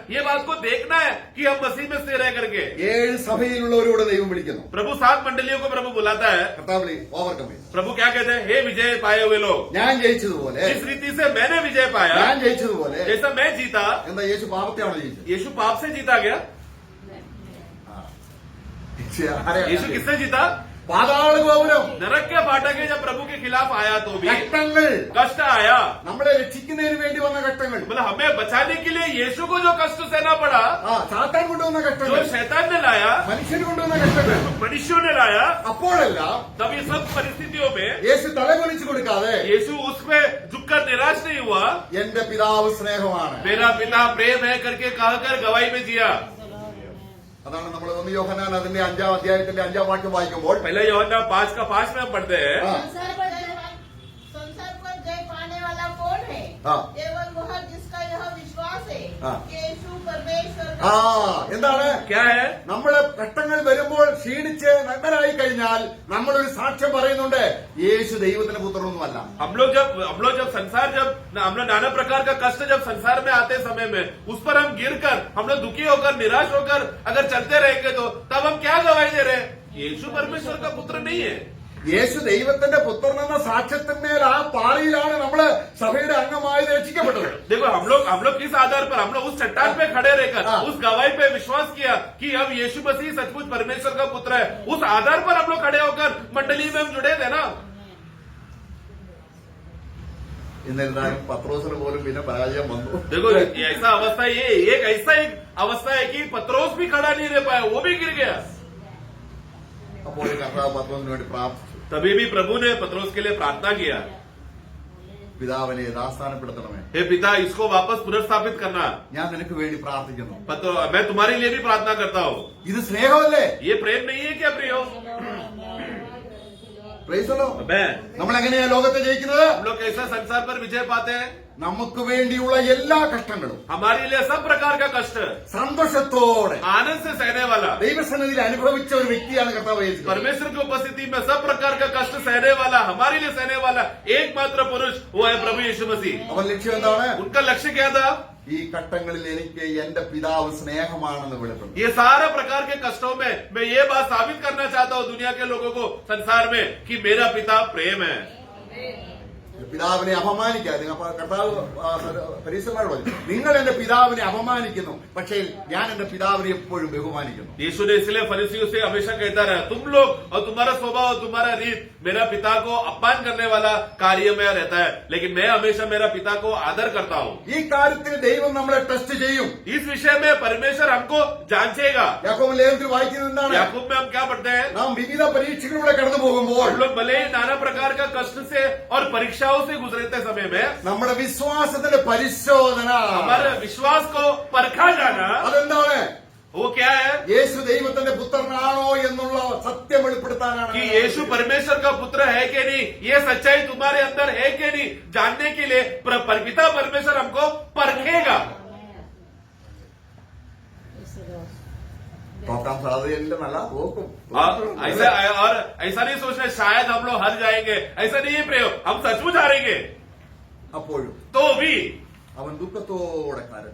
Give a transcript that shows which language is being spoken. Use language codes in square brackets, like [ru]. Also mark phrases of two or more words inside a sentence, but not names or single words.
[hi] ये बात को देखना है कि हम मसीह में स्थिर रह करके। [ml] 7 സഭയിലുള്ളവരോട് ദൈവം വിളിക്കുന്നു. [hi] प्रभु 7 मंडलियों को प्रभु बुलाता है। [ml] കർത്താവിനെ ഓവർകം ചെയ്തു. [hi] प्रभु क्या कहते हैं? हे विजय पाए हुए लोग, [ml] ഞാൻ ജയിച്ചതുപോലെ, [hi] जिस रीति से मैंने विजय पाया, [ml] ഞാൻ ജയിച്ചതുപോലെ, [hi] जैसा मैं जीता, [ml] എന്താ യേശു പാപത്തെയാണോ ജയിച്ചത്? [hi] यीशु पाप से जीता गया। [ml] ആരെയാ? [hi] यीशु किससे जीता? [ml] പാതാള ഗോപുരം, [hi] नरक के फाटक है जब प्रभु के खिलाफ आया तो भी [ml] ഘട്ടങ്ങൾ, [hi] कष्ट आया। [ml] നമ്മളെ രക്ഷിക്കുന്നതിന് വേണ്ടി വന്ന ഘട്ടങ്ങൾ, [hi] मतलब हमें बचाने के लिए यीशु को जो कष्ट सहना पड़ा, [ml] സാത്താൻ കൊണ്ടുവന്ന [hi] जो [ml] ഘട്ടങ്ങൾ, [hi] शैतान ने लाया, [ml] മനുഷ്യർ കൊണ്ടുവന്ന ഘട്ടങ്ങൾ, [hi] मनुष्यों ने लाया, [ml] അപ്പോഴെല്ലാം [hi] तब ये सब परिस्थितियों में [ml] യേശു തലകുനിച്ചു കൊടുക്കാതെ [hi] यीशु उसमें झुककर निराश नहीं हुआ। [ml] എന്റെ പിതാവ് സ്നേഹമാണ്. [hi] मेरा पिता प्रेम है करके कहकर गवाही में जिया। [ml] അതാണ് നമ്മൾ 1 യോഹന്നാൻ അതിന്റെ 5-ാം അധ്യായത്തിന്റെ 5-ാം വാക്യം വായിക്കുമ്പോൾ [hi] पहले यूहन्ना 5:5 में हम पढ़ते हैं, संसार पर जय पाने वाला कौन है? हाँ। केवल वह जिसका यह विश्वास है हाँ। कि यीशु परमेश्वर ആ का [ml] എന്താണ് [hi] क्या है? [ml] നമ്മള് ഘട്ടങ്ങൾ വരുമ്പോൾ ക്ഷീണിച്ച് നഗ്നരായി കഴിഞ്ഞാൽ നമ്മളൊരു സാക്ഷ്യം പറയുന്നുണ്ട്, യേശു ദൈവത്തിന്റെ പുത്രനൊന്നുമല്ല. [hi] हम लोग जब संसार हम लोग नाना प्रकार का कष्ट जब संसार में आते समय में उस पर हम गिर कर, हम लोग दुखी होकर निराश होकर अगर चलते रहेंगे तो तब हम क्या गवाही दे रहे हैं? यीशु परमेश्वर का पुत्र नहीं है। [ml] യേശു ദൈവത്തിന്റെ പുത്രനെന്ന സാക്ഷ്യത്തിന്മേൽ ആ പാറയിലാണ് നമ്മള് സഭയുടെ അംഗമായി രക്ഷിക്കപ്പെട്ടത്. [hi] देखो हम लोग किस आधार पर, हम लोग उस चट्टान पे खड़े रहकर हाँ। उस गवाही पे विश्वास किया कि अब यीशु मसीह सचमुच परमेश्वर का पुत्र है। उस आधार पर हम लोग खड़े होकर मंडली में हम जुड़े थे ना। [ml] എന്നിരുന്നാലും പത്രോസിന് പോലും പിന്നെ പരാജയം വന്നു. [hi] देखो ऐसा अवस्था, ये एक ऐसा एक अवस्था है कि पत्रोस भी खड़ा नहीं रह पाया, वो भी गिर गया। [ml] അപ്പോൾ കർത്താവ് പത്രോസിന് വേണ്ടി പ്രാർത്ഥിച്ചു, [hi] तभी भी प्रभु ने पत्रोस के लिए प्रार्थना किया, [ml] പിതാവിനെ യഥാസ്ഥാനപ്പെടുത്തണമേ, [hi] हे पिता इसको वापस पुनर्स्थापित करना। [ml] ഞാൻ നിനക്ക് വേണ്ടി പ്രാർത്ഥിക്കുന്നു. [hi] मैं तुम्हारे लिए भी प्रार्थना करता हूँ। [ml] ഇത് സ്നേഹമല്ലേ? [hi] ये प्रेम नहीं है क्या प्रियो? [en] Praise the Lord. [hi] मैं [ml] നമ്മൾ എങ്ങനെയാ ലോകത്തെ ജയിക്കുന്നത്? [hi] हम लोग कैसा संसार पर विजय पाते हैं? [ml] നമുക്ക് വേണ്ടിയുള്ള എല്ലാ കഷ്ടങ്ങളും [hi] हमारे लिए सब प्रकार का कष्ट [ml] സന്തോഷത്തോടെ [hi] आनंद से सहने वाला, [ml] ദൈവസന്നിധിയിൽ അനുഭവിച്ച ഒരു വ്യക്തിയാണ് കർത്താവ് യേശു. [hi] परमेश्वर की उपस्थिति में सब प्रकार का कष्ट सहने वाला, हमारे लिए सहने वाला एकमात्र पुरुष वो है प्रभु यीशु मसीह। [ml] അവൻ ലക്ഷ്യം എന്താണ്? [hi] उनका लक्ष्य क्या था? [ml] ഈ ഘട്ടങ്ങളിൽ എനിക്ക് എന്റെ പിതാവ് സ്നേഹമാണെന്ന് വെളിപ്പെടുത്തും. [hi] ये सारा प्रकार के कष्टों में मैं ये बात साबित करना चाहता हूँ दुनिया के लोगों को, संसार में, कि मेरा पिता प्रेम है। [ml] പിതാവിനെ അപമാനിക്കാതെ കർത്താവ് പരീക്ഷന്മാരോട് പറഞ്ഞു, നിങ്ങൾ എന്റെ പിതാവിനെ അപമാനിക്കുന്നു, പക്ഷേ ഞാൻ എന്റെ പിതാവിനെ എപ്പോഴും ബഹുമാനിക്കുന്നു. [hi] यीशु ने इसलिए फरीसियों से हमेशा कहता रहा, तुम लोग और तुम्हारा स्वभाव और तुम्हारा रीत मेरा पिता को अपमान करने वाला कार्य में रहता है, लेकिन मैं हमेशा मेरा पिता को आदर करता हूँ। [ml] ഈ കാര്യത്തിൽ ദൈവം നമ്മളെ ടെസ്റ്റ് ചെയ്യും. [hi] इस विषय में परमेश्वर हमको जांचेगा। [ml] യാക്കോബ് ലേഖനത്തിൽ വായിക്കുന്നത് എന്താണ്? [hi] याकूब में हम क्या पढ़ते हैं? [ml] നാം വിവിധ പരീക്ഷകളിലൂടെ കടന്നു പോകുമ്പോൾ [hi] हम लोग भले ही नाना प्रकार का कष्ट से और परीक्षाओं से गुजरते समय में [ml] നമ്മുടെ വിശ്വാസത്തിന്റെ പരിശോധന, [hi] हमारे विश्वास को परखा जाना, [ml] അതെന്താണ്? [hi] वो क्या है? [ml] യേശു ദൈവത്തിന്റെ പുത്രനാണോ എന്നുള്ള സത്യം വെളിപ്പെടുത്താനാണ്. [hi] कि यीशु परमेश्वर का पुत्र है कि नहीं, ये सच्चाई तुम्हारे अंदर है कि नहीं, जानने के लिए पिता परमेश्वर हमको परखेगा। [ml] തോക്കാൻ സാധ്യതയില്ലെന്നല്ല, തോക്കും. [hi] और ऐसा नहीं सोचना शायद हम लोग हार जाएंगे, ऐसा नहीं है प्रयोग, हम सचमुच हारेंगे। [ml] അപ്പോഴും [hi] तो भी [ml] അവൻ ദുഃഖത്തോടെ കരഞ്ഞു.